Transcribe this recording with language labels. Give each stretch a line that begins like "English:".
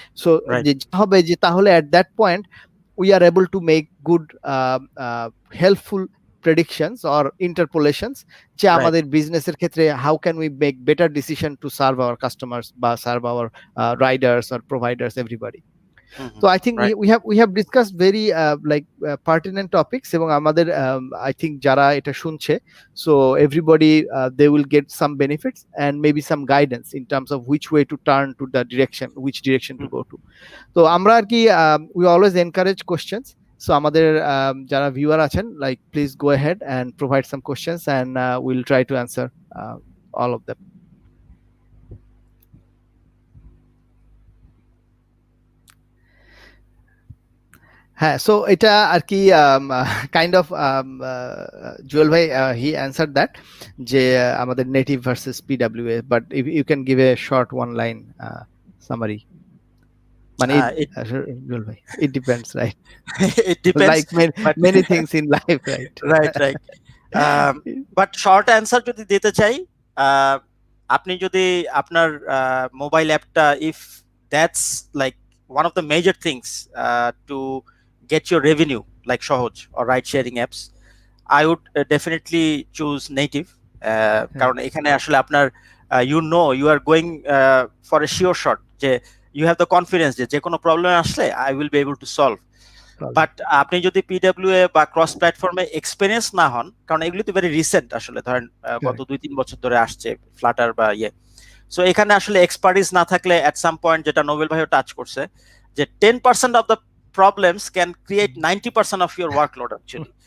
Bangla: So হবে যে তাহলে
English: at that point we are able to make good helpful predictions or interpolations
Bangla: যে আমাদের বিজনেসের ক্ষেত্রে
English: how can we make better decision to serve our customers বা serve our riders or providers, everybody. So I think we have discussed very pertinent topics,
Bangla: এবং আমাদের
English: I think
Bangla: যারা এটা শুনছে,
English: so everybody they will get some benefits and maybe some guidance in terms of which way to turn to the direction, which direction to go to.
Bangla: তো আমরা আর কি
English: we always encourage questions. So
Bangla: আমাদের যারা viewer আছেন,
English: like please go ahead and provide some questions and we'll try to answer all of them.
Bangla: হ্যাঁ, so এটা আর কি
English: kind of Jewel ভাই he answered that
Bangla: যে আমাদের
English: Native versus PWA, but you can give a short one line summary. মানে জুয়েল ভাই, it depends, right? It depends, like many things in life, right? right. But short answer
Bangla: যদি দিতে চাই, আপনি যদি আপনার মোবাইল অ্যাপটা,
English: if that's like one of the major things to get your revenue like Shohoz or ride sharing apps, I would definitely choose native,
Bangla: কারণ এখানে আসলে আপনার
English: you are going for a sure shot যে you have the confidence
Bangla: যে কোনো problem আসলে
English: I will be able to solve.
Bangla: But আপনি যদি পিডব্লিউএ বা ক্রস প্ল্যাটফর্মে এক্সপেরিয়েন্স না হন, কারণ এগুলি তো ভেরি রিসেন্ট আসলে, ধরেন গত 2-3 বছর ধরে আসছে ফ্লাটার বা ইয়ে, সো এখানে আসলে এক্সপার্টিস না থাকলে এট সাম পয়েন্ট, যেটা নোবেল ভাইও টাচ করছে, যে
English: 10% of the problems can create 90% of your workload actually.